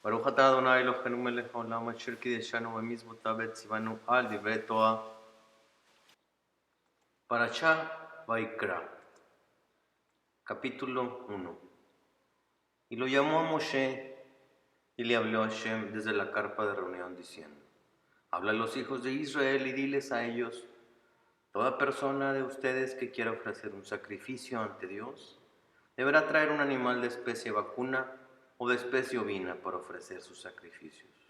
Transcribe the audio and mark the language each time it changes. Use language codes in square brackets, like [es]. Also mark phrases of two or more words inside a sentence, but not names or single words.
[he] ברוך אתה ה' אלוהינו מלך העולם אשר קידשנו במצוותיו וציוונו על דברי תורה. [es] Parashá Vaikra, capítulo 1. Y lo llamó a Moshe y le habló a Hashem desde la carpa de reunión diciendo: habla a los hijos de Israel y diles a ellos: toda persona de ustedes que quiera ofrecer un sacrificio ante Dios deberá traer un animal de especie vacuna o de especie ovina para ofrecer sus sacrificios.